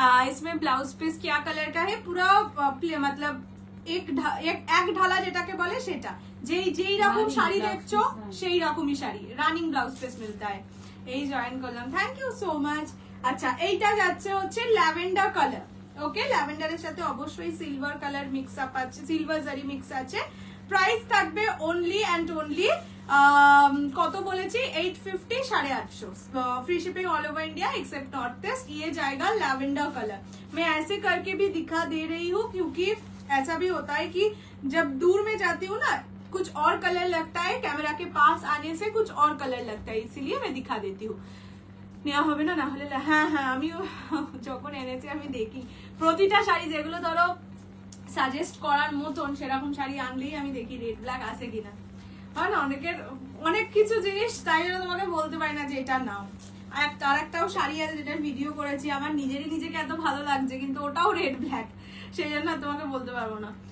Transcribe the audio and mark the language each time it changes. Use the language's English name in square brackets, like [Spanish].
[Hindi] इसमें blouse piece क्या colour का है, पूरा मतलब [Bangla] এক ঢালা যেটাকে বলে সেটা, যেই রকম শাড়ি দেখছো সেই রকমই শাড়ি, রানিং ব্লাউজ পিস [Hindi] মিলতা है। [Bangla] এই জয়েন করলাম, থ্যাংক ইউ সো মাচ। আচ্ছা, এইটা যাচ্ছে হচ্ছে ল্যাভেন্ডার কালার। ওকে, ল্যাভেন্ডারের সাথে অবশ্যই সিলভার কালার মিক্স আপ আছে, সিলভার জারি মিক্স আছে। প্রাইস থাকবে অনলি অ্যান্ড অনলি কত বলেছি, 850, 850, [English] Free shipping all over India except North East. [Hindi] ये जाएगा लैवेंडर कलर। मैं ऐसे करके भी दिखा दे रही हूँ, क्योंकि ऐसा भी होता है कि जब दूर में जाती हूँ ना, कुछ और कलर लगता है, कैमरा के पास आने से कुछ और कलर लगता है, इसीलिए मैं दिखा देती हूँ। [Bangla] নেওয়া হবে না, না হলে হ্যাঁ হ্যাঁ, আমিও যখন এনেছি আমি দেখি প্রতিটা শাড়ি, যেগুলো ধরো সাজেস্ট করার মতন সেরকম শাড়ি আনলেই আমি দেখি রেড ব্ল্যাক আছে কিনা। হয় না অনেকের অনেক কিছু জিনিস, তাই জন্য তোমাকে বলতে পারি না যে এটা নাও। আর একটাও শাড়ি আছে যেটা ভিডিও করেছি, আমার নিজেকে এত ভালো লাগছে, কিন্তু ওটাও রেড ব্ল্যাক, সেই জন্য তোমাকে বলতে পারবো না।